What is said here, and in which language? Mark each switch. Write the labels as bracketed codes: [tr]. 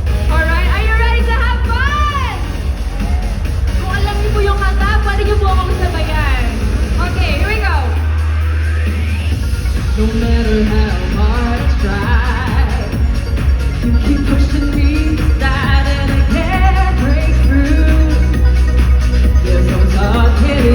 [en] Alright, are you ready to have fun? [tl] Kung alam niyo po yung kanta, pwede niyo po akong sabayan. [en] Okay, here we go. No matter how hard I try, you keep pushing me aside and I can't break through. There's no talking.